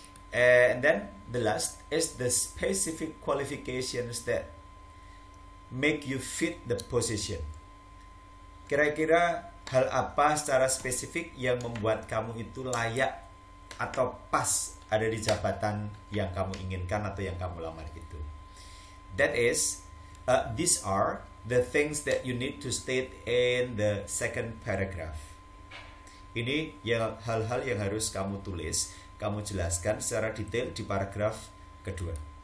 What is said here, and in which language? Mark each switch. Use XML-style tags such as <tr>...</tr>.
<en>And then the last is the specific qualifications that make you fit the position.</en> <id>Kira-kira hal apa secara spesifik yang membuat kamu itu layak atau pas ada di jabatan yang kamu inginkan atau yang kamu lamar itu.</id> <en>That is, these are the things that you need to state in the second paragraph.</en> <id>Ini hal-hal yang harus kamu tulis, kamu jelaskan secara detail di paragraf kedua.</id>